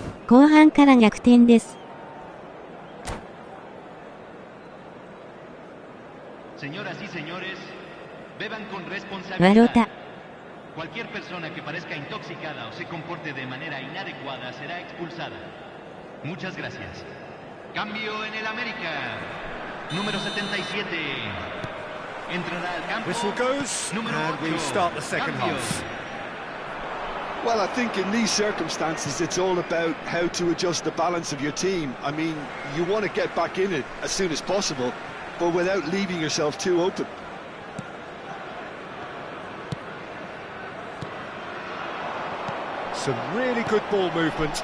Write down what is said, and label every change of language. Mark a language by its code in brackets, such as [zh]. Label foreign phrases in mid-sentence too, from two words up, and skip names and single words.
[ja] 後半から逆転です。わろた。 [es] Cualquier persona que parezca intoxicada o se comporte de manera inadecuada será expulsada. Muchas gracias. Cambio en el América. Número 77. Entrará al campo. [en] Whistle goes, and we start the second half. Well, I think in these circumstances, it's all about how to adjust the balance of your team. I mean, you want to get back in it as soon as possible, but without leaving yourself too open. Some really good ball movement.